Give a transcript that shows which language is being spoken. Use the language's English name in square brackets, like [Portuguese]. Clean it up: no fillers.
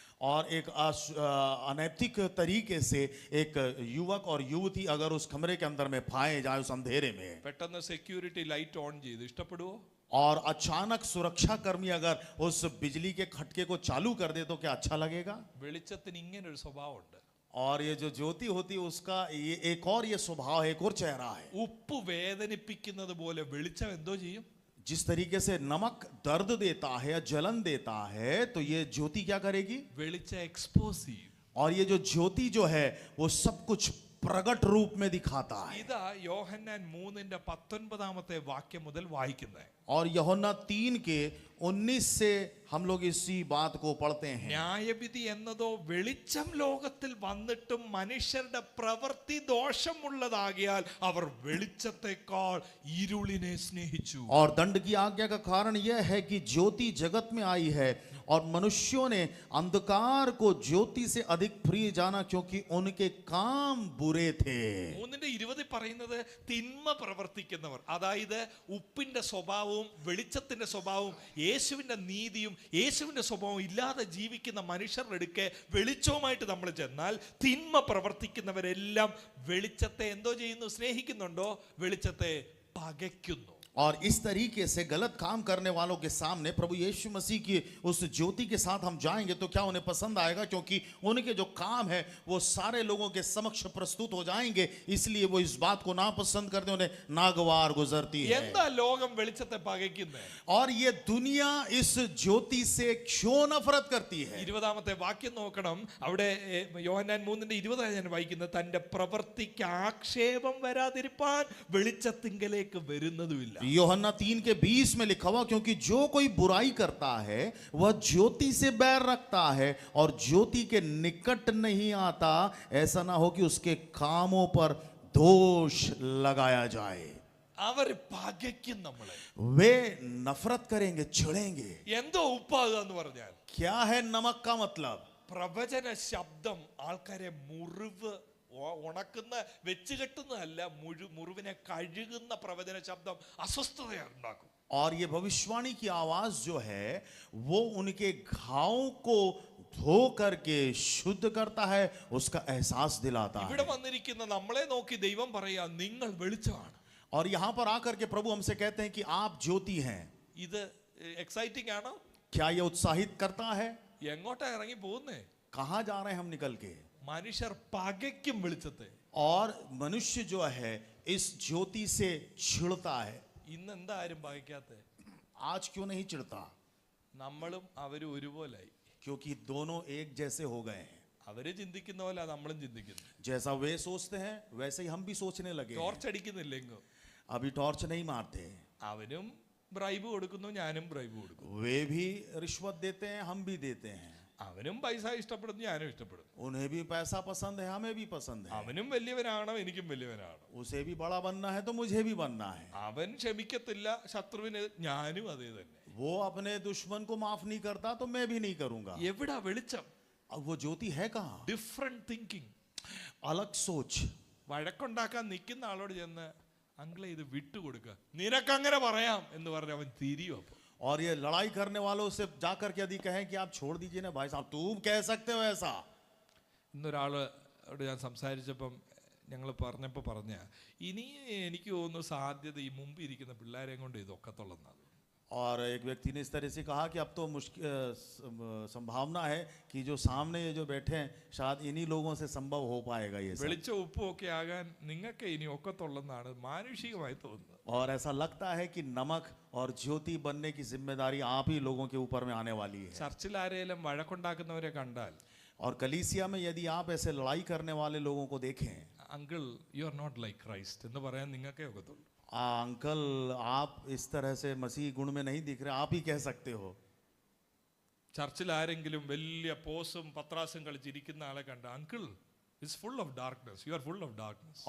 [Hindi] और एक अनैतिक तरीके से एक युवक और युवती अगर उस कमरे के अंदर में पाए जाए उस अंधेरे में, [Malayalam] പെട്ടെന്ന് സെക്യൂരിറ്റി ലൈറ്റ് ഓൺ ചെയ്ത് ഇഷ്ടപ്പെടുവോ? [Hindi] और अचानक सुरक्षा कर्मी अगर उस बिजली के खटके को चालू कर दे तो क्या अच्छा लगेगा? [Malayalam] വെളിച്ചത്തിന് ഇങ്ങനെ ഒരു സ്വഭാവമുണ്ട്. [Hindi] और ये जो ज्योति होती है उसका ये एक और ये स्वभाव है, एक और चेहरा है। [Malayalam] ഉപ്പ് വേദനിപ്പിക്കുന്നത് പോലെ വെളിച്ചം എന്തോ ചെയ്യും? [Hindi] जिस तरीके से नमक दर्द देता है या जलन देता है तो ये ज्योति क्या करेगी? [Malayalam] വെളിച്ചം എക്സ്പോസ് ചെയ്യും. [Hindi] और ये जो ज्योति जो है वो सब कुछ प्रकट रूप में दिखाता है। [Malayalam] ഇതാ യോഹന്നാൻ 3:19 വാക്യം മുതൽ വായിക്കുന്നത്. [Hindi] और यूहन्ना 3 के 19 से हम लोग इसी बात को पढ़ते हैं। [Malayalam] ന്യായവിധി എന്നതോ വെളിച്ചം ലോകത്തിൽ വന്നിട്ടും മനുഷ്യരുടെ പ്രവൃത്തി ദോഷമുള്ളതാകിയാൽ അവർ വെളിച്ചത്തെക്കാൾ ഇരുളിനെ സ്നേഹിച്ചു. [Hindi] और दंड की आज्ञा का कारण यह है कि ज्योति जगत में आई है और मनुष्यों ने अंधकार को ज्योति से अधिक प्रिय जाना क्योंकि उनके काम बुरे थे। [Malayalam] 3:20 പറയുന്നത് തിന്മ പ്രവർത്തിക്കുന്നവർ, അതായത് ഉപ്പിന്റെ സ്വഭാവവും വെളിച്ചത്തിന്റെ സ്വഭാവവും യേശുവിന്റെ നീതിയും യേശുവിന്റെ സ്വഭാവം ഇല്ലാതെ ജീവിക്കുന്ന മനുഷ്യരുടെ അടുക്കെ വെളിച്ചവുമായിട്ട് നമ്മൾ ചെന്നാൽ തിന്മ പ്രവർത്തിക്കുന്നവരെല്ലാം വെളിച്ചത്തെ എന്തോ ചെയ്യുന്നു? സ്നേഹിക്കുന്നുണ്ടോ? വെളിച്ചത്തെ പകയ്ക്കുന്നു. [Hindi] और इस तरीके से गलत काम करने वालों के सामने प्रभु यीशु मसीह की उस ज्योति के साथ हम जाएंगे तो क्या उन्हें पसंद आएगा? क्योंकि उनके जो काम है वो सारे लोगों के समक्ष प्रस्तुत हो जाएंगे, इसलिए वो इस बात को नापसंद करते, उन्हें नागवार गुजरती है। [Malayalam] എന്താ ലോകം വെളിച്ചത്തെ പകയ്ക്കുന്നത്? [Hindi] और ये दुनिया इस ज्योति से क्यों नफरत करती है? [Malayalam] 20 വാക്യം നോക്കണം. അവിടെ യോഹന്നാൻ 3:20 ഞാൻ വായിക്കുന്നത്, തന്റെ പ്രവൃത്തിക്ക് ആക്ഷേപം വരാതിരിപ്പാൻ വെളിച്ചത്തിങ്കലേക്ക് വരുന്നതുമില്ല. [Hindi] यूहन्ना 3 के 20 में लिखा हुआ क्योंकि जो कोई बुराई करता है वह ज्योति से बैर रखता है और ज्योति के निकट नहीं आता, ऐसा ना हो कि उसके कामों पर दोष लगाया जाए। [Malayalam] അവർ പകയ്ക്കും നമ്മളെ. [Hindi] वे नफरत करेंगे, चिढ़ेंगे। [Malayalam] എന്തോ ഉപ്പാകുക എന്ന് പറഞ്ഞാൽ [Hindi] क्या है नमक का मतलब? [Malayalam] പ്രവചന ശബ്ദം ആൾക്കാരെ മുറിവ് ഉണക്കുന്ന വെച്ച് കെട്ടുന്നതല്ല, മുറിവിനെ കഴുകുന്ന പ്രവചന ശബ്ദം അസ്വസ്ഥതയാണ് ഉണ്ടാക്കും. [Hindi] और ये भविष्यवाणी की आवाज जो है वो उनके घावों को धो करके शुद्ध करता है, उसका एहसास दिलाता है। [Malayalam] ഇവിടെ വന്നിരിക്കുന്ന നമ്മളെ നോക്കി ദൈവം പറയാ, നിങ്ങൾ വെളിച്ചമാണ്. [Hindi] और यहाँ पर आकर के प्रभु हमसे कहते हैं कि आप ज्योति हैं। [Malayalam] ഇത് എക്സൈറ്റിംഗ് ആണോ? [Hindi] क्या ये उत्साहित करता है? [Malayalam] എങ്ങോട്ടാ ഇറങ്ങി പോകുന്നേ? [Hindi] कहाँ जा रहे हैं हम निकल के? [Malayalam] മനുഷ്യർ പകയ്ക്കും വെളിച്ചത്തെ. [Hindi] और मनुष्य जो है इस ज्योति से चिढ़ता है। [Malayalam] ഇന്ന് എന്താ ആരും പകയ്ക്കാത്തെ? [Hindi] आज क्यों नहीं चिढ़ता? [Malayalam] നമ്മളും അവരും ഒരുപോലായി. [Hindi] क्योंकि दोनों एक जैसे हो गए हैं। [Malayalam] അവര് ചിന്തിക്കുന്ന പോലെ നമ്മളും ചിന്തിക്കുന്നു. [Hindi] जैसा वे सोचते हैं वैसे ही हम भी सोचने लगे हैं। [Malayalam] ടോർച്ച് അടിക്കുന്നില്ലെങ്കോ? [Hindi] अभी टॉर्च नहीं मारते, [Malayalam] അവനും ബ്രൈബ് കൊടുക്കുന്നു, ഞാനും ബ്രൈബ് കൊടുക്കുന്നു. [Hindi] वे भी रिश्वत देते हैं, हम भी देते हैं। [Malayalam] അവനും പൈസ ഇഷ്ടപ്പെടുന്നു, ഞാനും ഇഷ്ടപ്പെടുന്നു. [Hindi] उन्हें भी पैसा पसंद है, हमें भी पसंद है। [Malayalam] അവനും വലിയവനാണോ, എനിക്കും വലിയവനാണോ. [Hindi] उसे भी बड़ा बनना है तो मुझे भी बनना है। [Malayalam] അവൻ ക്ഷമിക്കത്തില്ല ശത്രുവിന്, ഞാനും അതേ തന്നെ. [Hindi] वो अपने दुश्मन को माफ नहीं करता तो मैं भी नहीं करूंगा। [Malayalam] എവിടാ വെളിച്ചം? [Hindi] अब वो ज्योति है कहाँ? [English] Different thinking. [Hindi] अलग सोच। [Malayalam] വഴക്കുണ്ടാക്കാൻ നിൽക്കുന്ന ആളോട് ചെന്ന്, അങ്കിളെ ഇത് വിട്ടുകൊടുക്കുക, നിനക്കങ്ങനെ പറയാം എന്ന് പറഞ്ഞ് അവൻ തിരിയും. അപ്പൊ [Hindi] और ये लड़ाई करने वालों से जाकर के यदि कहें कि आप छोड़ दीजिए ना भाई साहब, तुम कह सकते हो ऐसा? [Malayalam] ഇന്നൊരാളോട് ഞാൻ സംസാരിച്ചപ്പം ഞങ്ങൾ പറഞ്ഞ ഇനി എനിക്ക് തോന്നുന്നു സാധ്യത ഈ മുമ്പ് ഇരിക്കുന്ന പിള്ളേരെയും കൊണ്ട് ഇതൊക്കത്തുള്ളതാണ്. [Hindi] और एक व्यक्ति ने इस तरह से कहा कि अब तो मुश्किल संभावना है कि जो सामने ये जो बैठे हैं शायद इन्हीं लोगों से संभव हो पाएगा ये सब। [Malayalam] വെളിച്ച ഉപ്പും ഒക്കെ ആകാൻ നിങ്ങൾക്ക് ഇനി ഒക്കത്തുള്ളെന്നാണ് മാനുഷികമായി തോന്നുന്നത്. [Hindi] और ऐसा लगता है कि नमक और ज्योति बनने की जिम्मेदारी आप ही लोगों के ऊपर में आने वाली है। [Malayalam] ചർച്ചിൽ ആരെങ്കിലും വഴക്കുണ്ടാക്കുന്നവരെ കണ്ടാൽ, [Hindi] और कलीसिया में यदि आप ऐसे लड़ाई करने वाले लोगों को देखें, [English] uncle you are not like Christ [Malayalam] എന്ന് പറയാൻ നിങ്ങൾക്കേ ഒക്കത്തുള്ളൂ. [Hindi] अंकल आप इस तरह से मसीह गुण में नहीं दिख रहे, आप ही कह सकते हो। [Malayalam] ചർച്ചിൽ ആരെങ്കിലും വലിയ പോസും പത്രാസും കളിച്ചിരിക്കുന്ന ആളെ കണ്ട, [English] Uncle it's full of darkness, you are full of darkness.